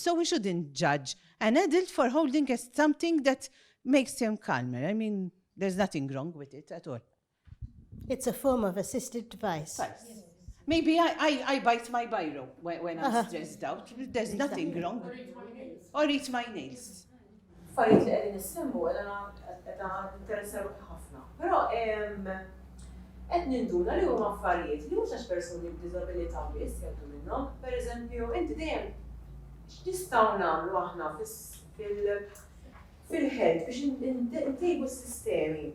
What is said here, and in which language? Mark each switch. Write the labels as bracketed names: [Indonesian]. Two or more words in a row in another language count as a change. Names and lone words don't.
[English] So we shouldn't judge an adult for holding something that makes him calmer. I mean, there's nothing wrong with it at all. It's a form of assisted device. Maybe I bite my biro when I'm stressed out. There's nothing wrong. Or eat my nails. [Maltese] Affarijiet li qegħdin issemmu qed interessaw ħafna. Però qed ninduna li huma affarijiet li mhux għax persuni b'diżabilità biss jgħidu minnhom. Pereżempju, inti dejjem x'nistgħu nagħmlu aħna fil-ħed biex intejbu s-sistemi.